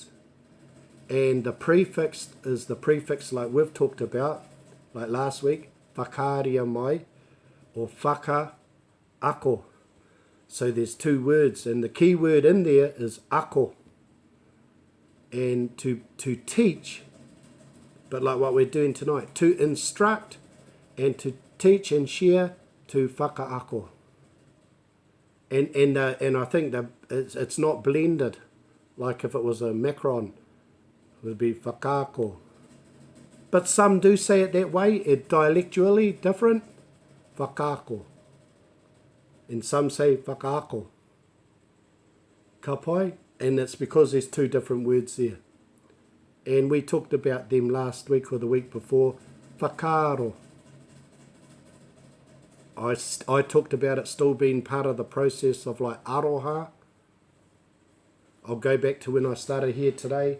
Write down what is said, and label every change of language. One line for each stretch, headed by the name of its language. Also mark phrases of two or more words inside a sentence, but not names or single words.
English: And the prefix is the prefix like we've talked about, like last week,
Māori: whakaaria mai,
English: or whakaako. So there's two words, and the key word in there is ako. And to teach, but like what we're doing tonight, to instruct and to teach and share to whakaako. And I think that it's not blended, like if it was a macron, it would be whakaako. But some do say it that way, it dialectually different, whakaako. And some say whakaako.
Māori: Ka pai?
English: And it's because there's two different words there. And we talked about them last week or the week before, whakaaro. I talked about it still being part of the process of like aroha. I'll go back to when I started here today.